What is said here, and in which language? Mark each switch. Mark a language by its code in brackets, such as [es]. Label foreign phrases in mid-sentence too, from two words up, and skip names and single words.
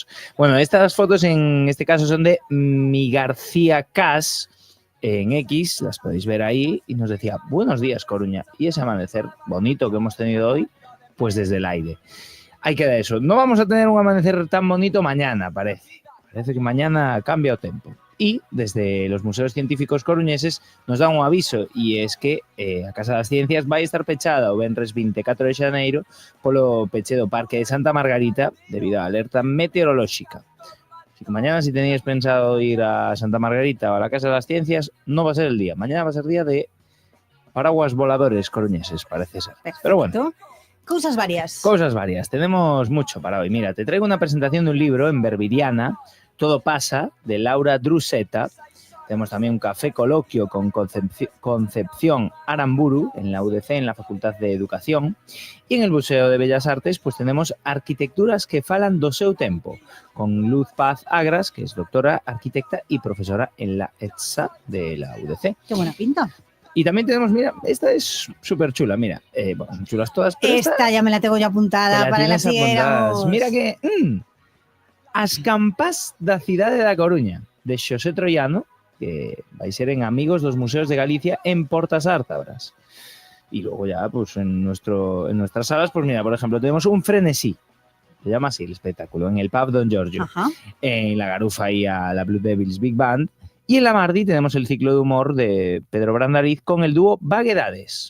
[es] Bueno, estas fotos en este caso son de Mi García Cas en X, las podéis ver ahí, y nos decía, buenos días, Coruña, y ese amanecer bonito que hemos tenido hoy, pues desde el aire. Ahí queda eso. No vamos a tener un amanecer tan bonito mañana, parece. Parece que mañana cambia [gl] o tempo. [es] Y desde los museos científicos coruñeses nos dan un aviso, y es que [gl] a Casa das Ciencias vai estar pechada o venres 24 de xaneiro polo peche do Parque de Santa Margarita debido á alerta meteorolóxica. [es] Así que mañana, si teníais pensado ir a Santa Margarita o a la Casa das Ciencias, no va a ser el día. Mañana va a ser día de paraguas voladores coruñeses, parece ser. Perfecto. Pero bueno. Cosas varias. Cosas varias. Tenemos mucho para hoy. Mira, te traigo una presentación de un libro en Berbiriana, Todo pasa, de Laura Druseta. Tenemos también un café coloquio con Concepción Aramburu en la UDC, en la Facultad de Educación. Y en el Museo de Bellas Artes pues tenemos Arquitecturas que falan do seu tempo, con Luz Paz Agras, que es doctora, arquitecta y profesora en la ETSA de la UDC. Qué buena pinta. Y también tenemos, mira, esta es súper chula, mira, bueno, son chulas todas, pero esta ya me la tengo yo apuntada para las siguientes. Mira que... [gl] As campás da cidade da Coruña, de Xosé Troiano, que vai ser en Amigos dos Museos de Galicia en Portas Ártabras. [es] Y luego ya, pues en nuestras salas, pues mira, por ejemplo, tenemos un frenesí, se llama así el espectáculo, en el Pub Don Giorgio. Ajá. En la Garufa y a la Blue Devils Big Band. Y en la Mardi tenemos el ciclo de humor de Pedro Brandariz con el dúo Vaguedades.